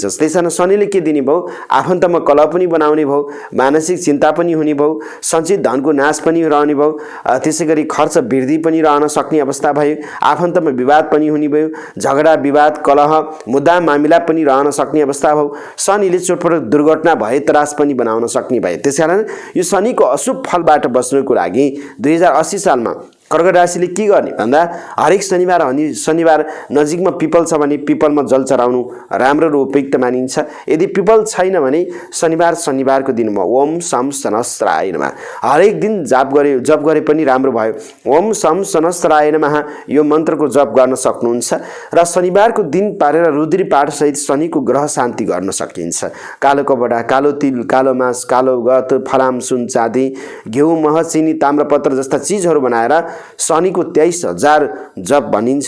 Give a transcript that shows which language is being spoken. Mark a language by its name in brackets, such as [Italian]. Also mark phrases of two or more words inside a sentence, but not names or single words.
[Nepali] त्यसैले शनिले के दिने भयो, आफन्तमा कलह पनि बनाउने भयो, मानसिक चिन्ता पनि हुने भयो, सञ्चित धनको नाश पनि रहने भयो, त्यसैगरी खर्च वृद्धि पनि रहन सक्ने अवस्था भयो, आफन्तमा विवाद पनि हुने भयो, झगडा विवाद कलह मुद्दा मामिला पनि रहन सक्ने अवस्था भयो, शनिले चोटपटक दुर्घटना भए त्रास पनि बनाउन सक्ने भयो। त्यसकारण यो शनिको अशुभ फलबाट बच्नको लागि 2080 सालमा कर्कट राशिले के गर्ने भन्दा हरेक शनिबार नजिकमा पिपल छ भने पिपलमा जल चढाउनु राम्रो र उपयुक्त मानिन्छ। यदि पिपल छैन भने शनिबारको दिनमा [Sanskrit] ओम शम शनस्त्राय नमः [Nepali] हरेक दिन जप गरे पनि राम्रो भयो। [Sanskrit] ओम शम शनस्त्राय नमः [Nepali] यो मन्त्रको जप गर्न सक्नुहुन्छ र शनिबारको दिन पारेर रुद्री पाठ सहित शनिको ग्रह शान्ति गर्न सकिन्छ। कालो कपडा, कालो तिल, कालो मास, कालो गत, फलाम, सुन, चाँदी, घिउ, मह, चिनी, ताम्रपत्र जस्ता चिजहरू बनाएर शनिको 23,000 जप भनिन्छ।